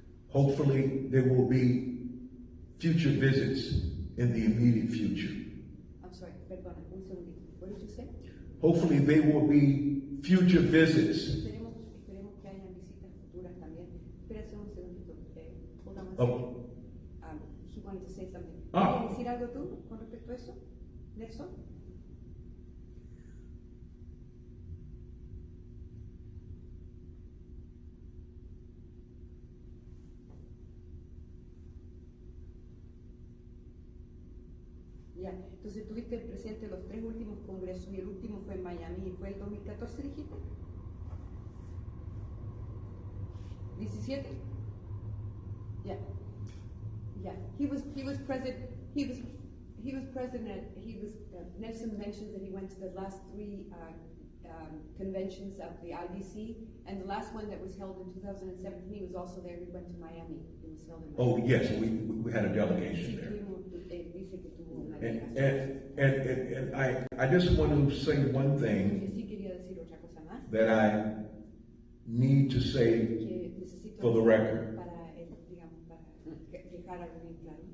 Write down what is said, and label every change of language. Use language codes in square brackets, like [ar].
[en] Hopefully, there will be future visits in the immediate future. I'm sorry, [es] perdona, un segundito. [en] What did you say? Hopefully, there will be future visits. [es] Esperemos que hayan visitas futuras también. Espérate un segundito. [en] Hold on one Oh. second. He wanted to say something. Ah. [es] ¿Quieres decir algo tú con respecto a eso, Nelson? Ya, entonces estuviste presente en los 3 últimos congresos y el último fue en Miami. ¿Fue el 2014, dijiste? [en] ¿17? Yeah. Yeah. He was present. He was president. Nelson mentioned that he went to the last 3 conventions of the IBC, and the last one that was held in 2017, he was also there. We went to Miami. It was held in Miami. Oh, yes, we had a delegation there. [es] Dice que tuvo una [en] And, [es] delegación. [en] and I just want to say one thing [es] Que sí quería decir otra cosa más. [en] that I need to say [es] Que necesito [en] for the record, [es] para, digamos, para dejar algo bien claro.